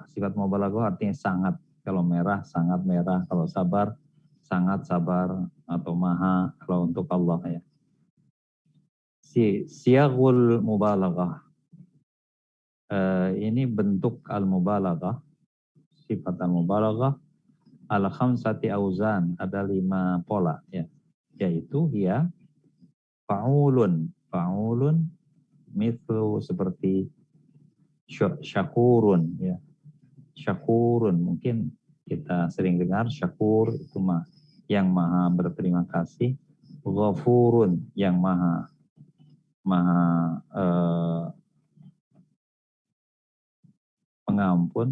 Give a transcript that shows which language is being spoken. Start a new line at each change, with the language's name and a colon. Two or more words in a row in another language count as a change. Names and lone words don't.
Indonesian: Sifat mubalaghah artinya sangat. Kalau merah, sangat merah. Kalau sabar, sangat sabar. Atau maha, kalau untuk Allah ya. Siyagul mubalaghah. Ini bentuk al-mubalaghah. Sifat al-mubalaghah. Al-khamsati auzan. Ada 5 pola ya. Yaitu ya fa'ulun. Fa'ulun mithlu seperti syakurun ya. Syakurun mungkin kita sering dengar syakur itu yang maha berterima kasih. Ghafurun yang maha pengampun.